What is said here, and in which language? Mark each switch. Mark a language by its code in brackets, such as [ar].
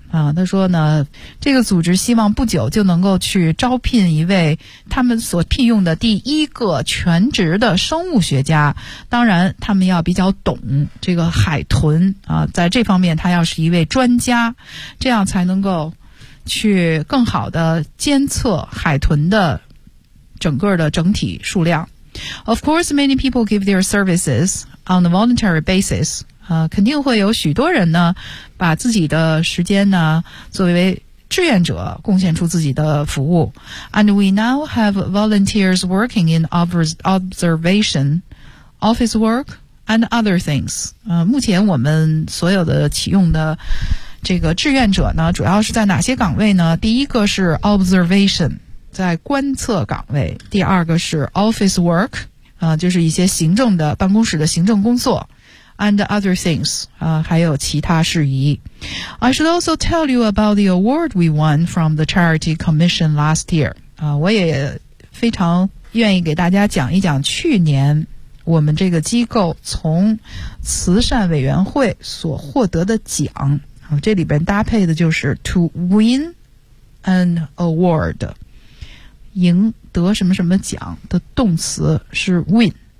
[zh] 啊，他说呢，这个组织希望不久就能够去招聘一位他们所聘用的第一个全职的生物学家。当然，他们要比较懂这个海豚啊，在这方面他要是一位专家，这样才能够去更好的监测海豚的整个的整体数量。 [en] Of course, many people give their services on a voluntary basis. [zh] 肯定会有许多人呢把自己的时间呢作为志愿者贡献出自己的服务。 [en] And we now have volunteers working in observation, office work, and other things. [zh] 目前我们所有的启用的这个志愿者呢主要是在哪些岗位呢？第一个是 observation, 在观测岗位。第二个是 office work, 就是一些行政的办公室的行政工作。 [en] And other things, [zh] 还有其他事宜。 [en] I should also tell you about the award we won from the Charity Commission last year. [zh] 我也非常愿意给大家讲一讲去年我们这个机构从慈善委员会所获得的奖。这里边搭配的就是 [en] to win an award, [zh] 赢得什么什么奖的动词是 win。